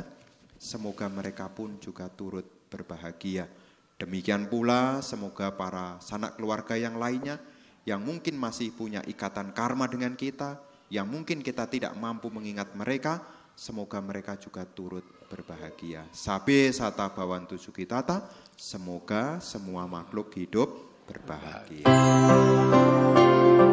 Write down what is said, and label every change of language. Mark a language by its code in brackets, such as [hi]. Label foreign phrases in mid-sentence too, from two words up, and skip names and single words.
[id] Semoga mereka pun juga turut berbahagia. Demikian pula semoga para sanak keluarga yang lainnya yang mungkin masih punya ikatan karma dengan kita, yang mungkin kita tidak mampu mengingat mereka, semoga mereka juga turut berbahagia. [pi] Sabe sata bawantu sukitata, [id] semoga semua makhluk hidup berbahagia.